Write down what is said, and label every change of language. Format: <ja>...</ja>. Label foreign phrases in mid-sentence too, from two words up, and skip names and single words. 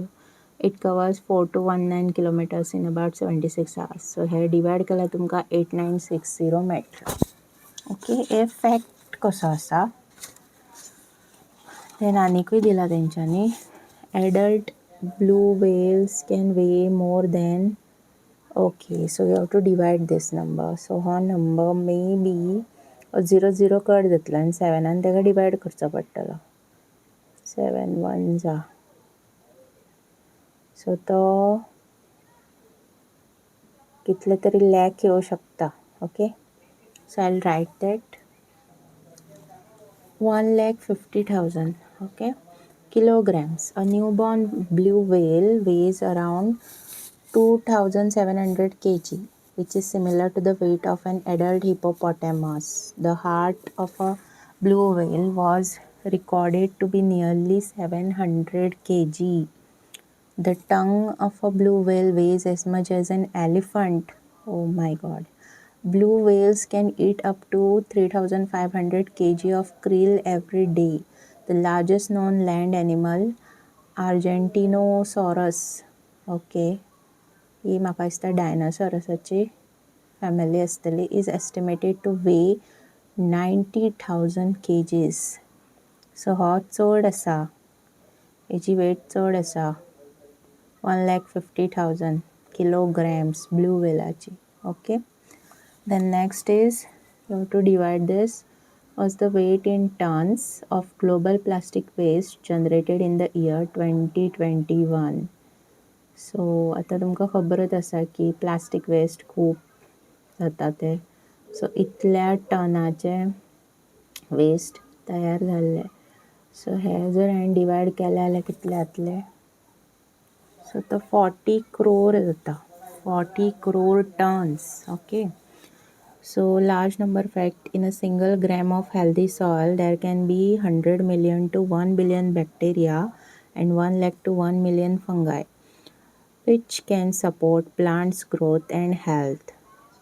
<en>It covers 4 to 19 kilometers in about 76 hours. So here divide</en> <kok>केल्यार तुमकां 8960 मेळटलो. ओके हे फॅक्ट कसो आसा. देन आनीकूय दिला तेंच्यांनी.</kok> <en>adult blue whales can weigh more than. Okay, so you have to divide this number.</en> <kok>So हो</kok> <en>number may be</en> <kok>0 कट जातलो आनी 7 ताका डिवायड करचो पडटलो. 7 1 जा. सो तो कितले तरी लॅक येवं शकता.</kok> <en>okay, so I will write that 1,50,000. Okay, kilograms. A newborn blue whale weighs around 2,700 kg, which is similar to the weight of an adult hippopotamus. The heart of a blue whale was recorded to be nearly 700 kg. The tongue of a blue whale weighs as much as an elephant. Oh my god. Blue whales can eat up to 3,500 kg of krill every day. The largest known land animal, Argentinosaurus.</en> <kok>Okay, ही म्हाका दिसता डायनासोरसाची फॅमिली आसतली,</kok> <en>is estimated to weigh 90,000 kgs.</en> <kok>सो हो चड आसा, हेची वेट चड आसा.</kok> <en>1,50,000 kilograms blue whaleची. Okay, then next is you have to divide this. Was the weight in tons of global plastic waste generated in the year 2021.</en> <kok>सो आतां तुमकां खबरच आसा की प्लास्टीक वेस्ट खूब जाता ते. सो इतल्या टनाचे वेस्ट तयार जाल्ले. सो हे जर हांवें डिवायड केले जाल्यार कितले जातले. सो तो 40 crore जाता.</kok> <en>40 crore tons. Okay, so large number fact, in a single gram of healthy soil there can be 100 million to 1 billion bacteria and 1 lakh to 1 million fungi, which can support plants growth and health.</en>